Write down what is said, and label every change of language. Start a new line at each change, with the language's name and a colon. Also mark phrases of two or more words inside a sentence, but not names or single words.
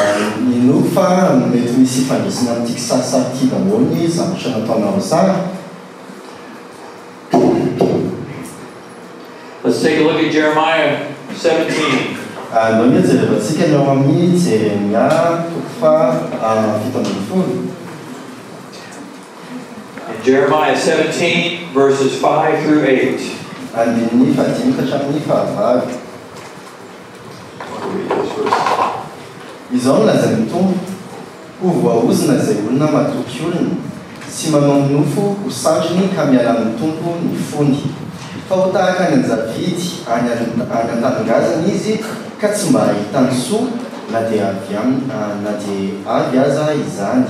English: Let's take a look at Jeremiah 17. In Jeremiah 17, verses 5 through 8.
Malagasy: Izao laza mitombo, ho voaozina izay olona matoky olona, sy manao nofo ho sandriny ka miala amin'ny tompo ny fony. Fa ho tahaka any an-javidy any an-taningazana izy ka tsy mba ahitany soa na dia avy aza izany.